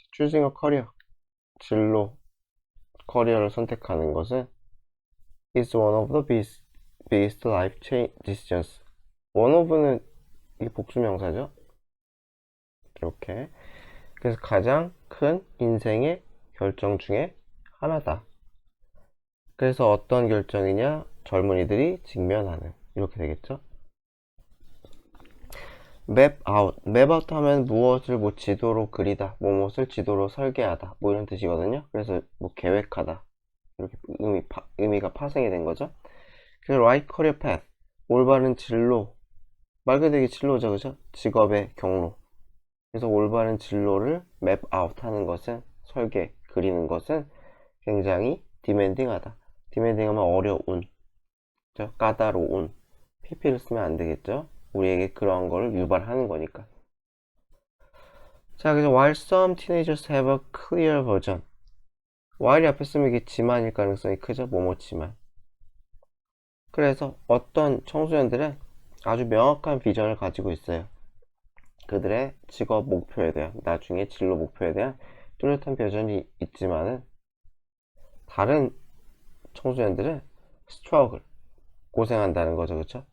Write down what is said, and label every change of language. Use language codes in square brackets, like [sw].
[en] Choosing a career, [ko] 진로, 커리어를 선택하는 것은 [en] is one of the biggest life change decisions. [ko] one of는 이 복수명사죠. 이렇게. 그래서 가장 큰 인생의 결정 중에 하나다. 그래서 어떤 결정이냐? 젊은이들이 직면하는. 이렇게 되겠죠. [en] map out. [ko] map out 하면 무엇을 뭐 지도로 그리다, 무엇을 지도로 설계하다, 뭐 이런 뜻이거든요. 그래서 뭐 계획하다. 이렇게 의미가 파생이 된 거죠. [en] 그래서 right career path. [ko] 올바른 진로. 말 그대로 진로죠, 그죠? 직업의 경로. 그래서 올바른 진로를 map out 하는 것은, 설계, 그리는 것은 굉장히 demanding하다. demanding 하면 어려운, 그죠? 까다로운. pp를 쓰면 안 되겠죠? 우리에게 그러한 거를 유발하는 거니까. 자, 그래서 [en] while some teenagers have a clear vision. [ko] while이 앞에 쓰면 이게 지만일 가능성이 크죠? 뭐뭐지만. 그래서 어떤 청소년들은 아주 명확한 비전을 가지고 있어요. 그들의 직업 목표에 대한, 나중에 진로 목표에 대한 뚜렷한 비전이 있지만은 다른 청소년들은 struggle, 고생한다는 거죠. 그쵸?